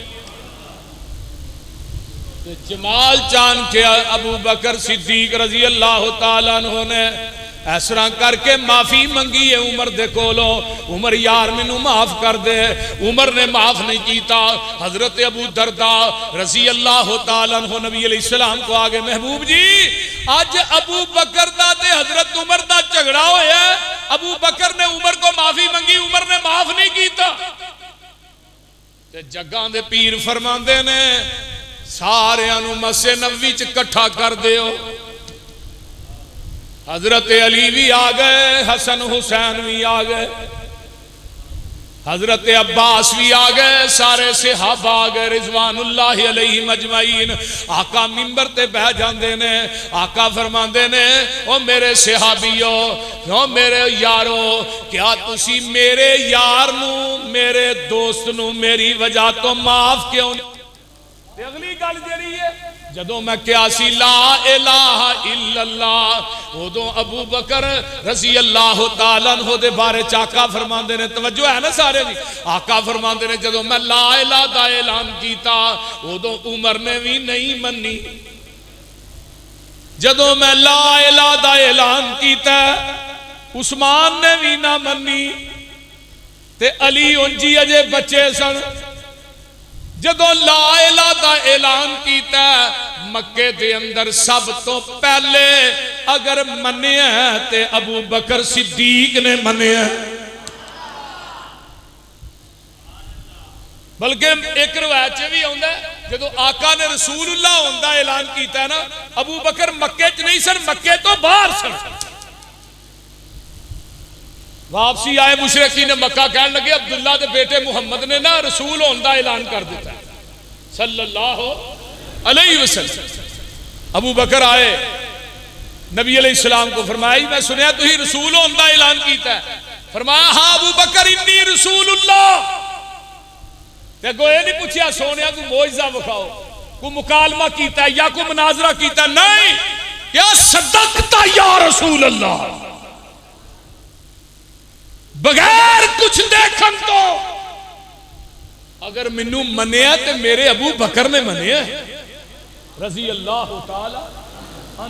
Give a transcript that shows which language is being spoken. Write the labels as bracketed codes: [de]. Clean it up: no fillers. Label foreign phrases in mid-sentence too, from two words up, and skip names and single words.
[pa] جمال چان کے ابو بکر صدیق [ar] رضی اللہ تعالیٰ عنہ [pa] نے اس طرح کر کے معافی منگی ہے عمر دے کولو، عمر یار مینوں معاف کر دے۔ عمر نے معاف نہیں کیتا۔ حضرت ابو درداء [ar] رضی اللہ تعالیٰ عنہ [pa] نبی [ar] علیہ السلام [pa] کو آگے، محبوب جی آج ابو بکر دا تے حضرت عمر دا جھگڑا ہویا ہے، ابو بکر نے عمر کو معافی منگی، عمر نے معاف نہیں کیتا۔ جگاں دے پیر فرماندے نے ساریاں نو مسجد نبوی چ کٹھا کر دیو. حضرت علی بھی آ گئے, حسن حسین بھی آ گئے, حضرت عباس بھی آ گئے, سارے صحابہ آ گئے [ar] رضوان اللہ علیہم اجمعین. [pa] آقا منبر تے بہ جاندے نے, آقا فرماندے نے او میرے صحابیو, او میرے یارو, کیا تسی میرے یار نو, میرے دوست نو میری وجہ تو معاف کیوں نہیں؟ اگلی گل جڑی ہے جدوں میں کیا سی [ar] لا الہ الا اللہ, [pa] ادوں ابو بکر [ar] رضی اللہ تعالی عنہ [pa] دے بارے آقا فرماندے نے, توجہ ہے نا سارے دی, آقا فرماندے نے جدوں میں [ar] لا الہ [pa] دا اعلان کیتا ادوں عمر نے بھی نہیں منی, جدوں میں [ar] لا الہ [pa] دا اعلان کیتا عثمان نے بھی نہ منی, تے علی انجی اجے بچے سن. جدو [ar] لا الہ [pa] دا اعلان کیتا مکے دے اندر سب تو پہلے اگر منیا ہے تے ابو بکر صدیق نے منیا, بلکہ ایک روایت بھی ہوندا ہے جدو آقا نے [ar] رسول اللہ [pa] ہوندا اعلان کیتا ہے نا, ابو بکر مکے چ نہیں سن, مکے تو باہر سن. واپسی آئے مشرکین مکہ کہنے لگے عبداللہ دے بیٹے محمد نے نا رسول ہوندا اعلان کر دیتا ہے [ar] صلی اللہ علیہ وسلم. [pa] ابو بکر آئے نبی [ar] علیہ السلام [pa] کو فرمایا میں سنیا تو ہی رسول ہوندا اعلان کیتا ہے. فرمایا ہاں ابو بکر [ar] انی رسول اللہ. [pa] تے کوئی نہیں پوچھیا سونیا کو معجزہ بکھاؤ, کو مکالمہ کیتا ہے یا کو مناظرہ کیتا ہے, نہیں, کیا [ar] صدقتا یا رسول اللہ, [pa] بغیر کچھ دیکھن تو اگر منو منیا تے میرے ابو بکر نے منیا [ar] رضی اللہ تعالی عنہ.